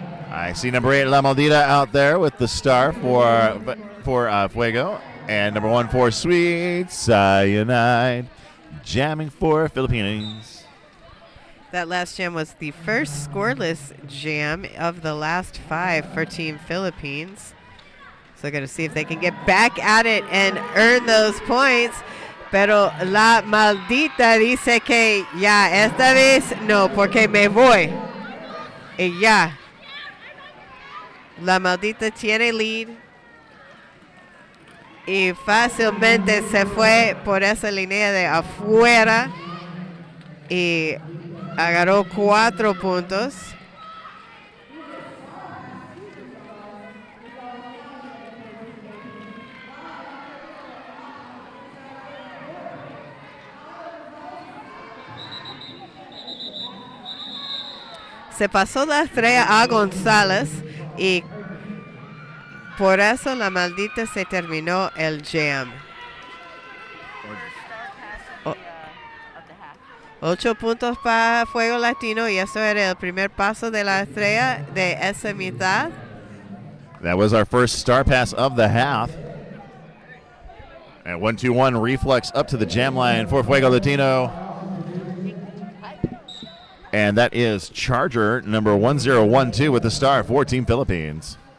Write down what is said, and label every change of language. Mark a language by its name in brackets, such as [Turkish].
[English] I see number 8 La Maldita out there with the star for Fuego, and number 1 for Sweet Cyanide jamming for Philippines. That last jam was the first scoreless jam of the last 5 for Team Philippines. So going to see if they can get back at it and earn those points. [Spanish] Pero La Maldita dice que ya, esta vez no, porque me voy. Y ya. La Maldita tiene lead. Y fácilmente se fue por esa línea de afuera. Y agarró 4 puntos. Se pasó la estrella a González y por eso La Maldita se terminó el jam. 8 puntos para Fuego Latino y eso era el primer paso de la estrella de esa mitad. [English] That was our first star pass of the half. And 1-2-1 reflex up to the jam line for Fuego Latino. And that is Charger number 1012 with the star for Team Philippines.